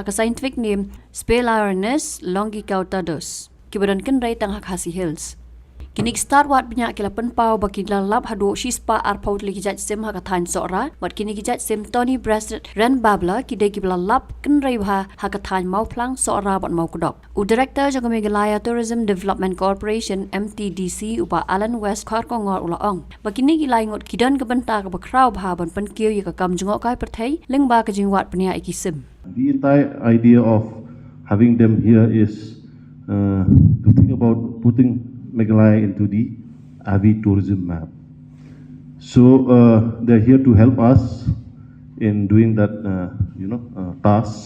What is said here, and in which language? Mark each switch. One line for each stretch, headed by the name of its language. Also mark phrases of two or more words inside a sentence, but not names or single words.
English: aka scientific name
Khasi: Spelarinus longicaudatus ki badan ken rai tang hak hasi hills kini stad wat bniah ki lapan pau baki lalap hado shispa arpaut li ki jait sim hak thaiñ Sohra wat kini ki jait sim Tony breasted ren babla ki de ki lalap ken rai ha hak thaiñ mau plang Sohra bat mau kodok u director jaga Meghalaya Tourism Development Corporation MTDC upa Alan West khar ko ngor ulaong bakini ki laingot kidan ka banta ka bakraw bha ban pan kiu ya ka kam jungo kai perthai lengba ka jingwat bniah ikisim.
English: The entire idea of having them here is to think about putting Meghalaya into the AVI tourism map. So they're here to help us in doing that, task.